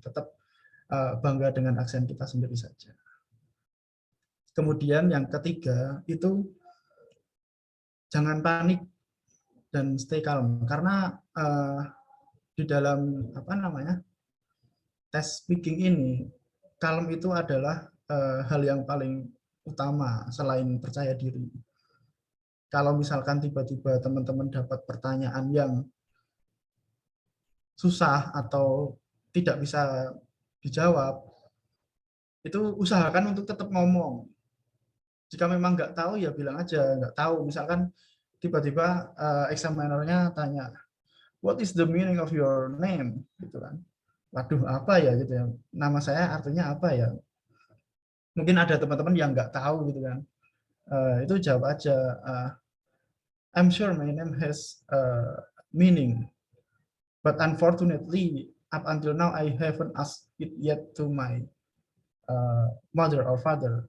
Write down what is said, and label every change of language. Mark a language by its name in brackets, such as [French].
[Indonesian] Tetap bangga dengan aksen kita sendiri saja. Kemudian yang ketiga itu jangan panik dan [English] stay calm, [Indonesian] karena di dalam tes speaking ini, calm itu adalah hal yang paling utama selain percaya diri. Kalau misalkan tiba-tiba teman-teman dapat pertanyaan yang susah atau tidak bisa dijawab, itu usahakan untuk tetap ngomong. Jika memang nggak tahu ya bilang aja nggak tahu. Misalkan tiba-tiba examinernya tanya, [English] what is the meaning of your name? [Indonesian] Gitu kan. Waduh, apa ya gitu ya. Nama saya artinya apa ya? Mungkin ada teman-teman yang nggak tahu gitu kan. Itu jawab aja. [English] I'm sure my name has meaning, but unfortunately up until now I haven't asked it yet to my mother or father.